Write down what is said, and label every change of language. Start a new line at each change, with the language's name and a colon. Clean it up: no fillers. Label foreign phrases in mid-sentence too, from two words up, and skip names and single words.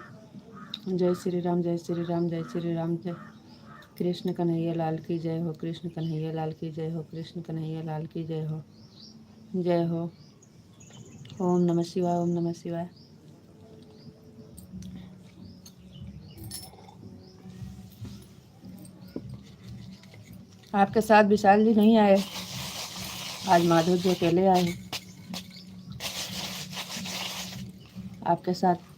Hindi: जय श्री राम, जय श्री राम, जय श्री राम। जय कृष्ण कन्हैया लाल की जय हो, कृष्ण कन्हैया लाल की जय हो, कृष्ण कन्हैया लाल की जय हो। जय हो। ओम नमः शिवाय, ओम नमः शिवाय। आपके साथ विशाल जी नहीं आए आज, माधव जी अकेले आए हैं आपके साथ।